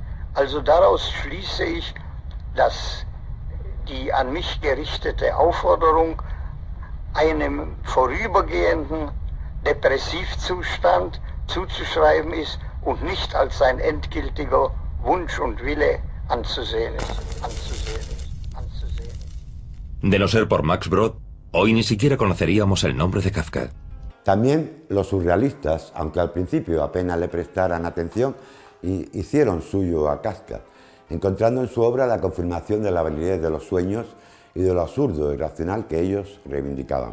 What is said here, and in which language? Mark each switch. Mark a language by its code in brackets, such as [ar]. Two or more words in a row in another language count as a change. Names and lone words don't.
[de] Also daraus schließe ich, dass die an mich gerichtete Aufforderung einem vorübergehenden Depressivzustand zuzuschreiben ist und nicht als sein endgültiger Wunsch und Wille anzusehen ist. [es] De no ser por Max Brod, hoy ni siquiera conoceríamos el nombre de Kafka. También los surrealistas, aunque al principio apenas le prestaran atención, hicieron suyo a Kafka, encontrando en su obra la confirmación de la validez de los sueños y de lo absurdo e irracional que ellos reivindicaban.